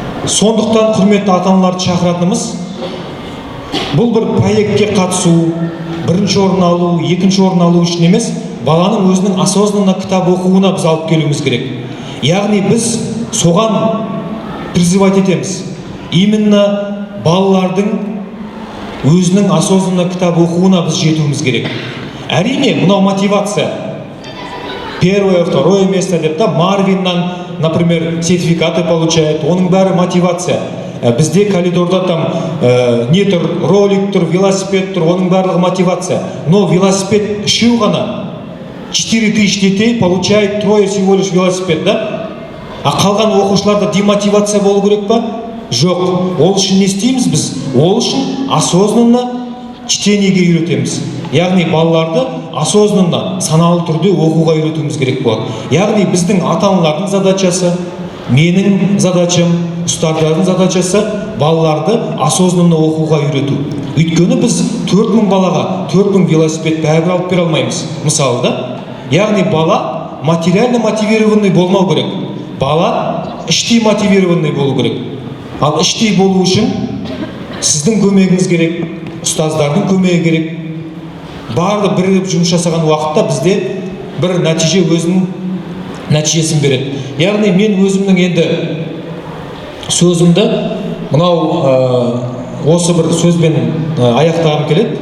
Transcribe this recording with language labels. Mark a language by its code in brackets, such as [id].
[kk] Сондықтан құрметті ата-аналарды шақыратынымыз, бұл бір проектке қатысу, 1-ші орын алу, 2-ші орын алу үшін емес, баланың өзінің осознанно кітап оқуына біз алып келуіміз керек. Яғни біз соған призывать етеміз. Именно балалардың өзінің осознанно кітап оқуына біз жетуіміз керек. Әрине, мынау мотивация. [ru] 1-е, 2-е место [kk] деп та Марвиннан, [ru] например, сертификаты получает. [kk] Оның бәрі мотивация. Бізде коридорда там не тұр, ролик тұр, велосипед тұр, оның барлығы мотивация. Но велосипед үшеу ғана. [ru] 4000 детей получает 3 всего лишь велосипед, да? [kk] А қалған оқушыларда демотивация болу керек па? Жоқ. Ол үшін не істейміз біз? Ол үшін осознанно чтениеге үйретеміз. Яғни балаларды осознанно, саналы түрде оқуға үйретуіміз керек болады. Яғни біздің ата-аналардың задачасы, менің задачам, ұстаздардың задачасы балаларды осознанно оқуға үйрету. Өйткені біз 4000 балаға 4000 велосипед бәрібір алып бере алмаймыз. Мысалы да, яғни бала [ru] материально мотивированный [kk] болмау керек. Бала іштей мотивированный болу керек. Ал іштей болу үшін сіздің көмегіңіз керек, ұстаздардың көмегі керек. Барды бірігіп жұмыс жасаған уақытта бізде бір нәтиже өзінің нәтижесін береді. Яғни мен өзімнің енді сөзімді мынау осы бір сөзбен аяқтағым келеді.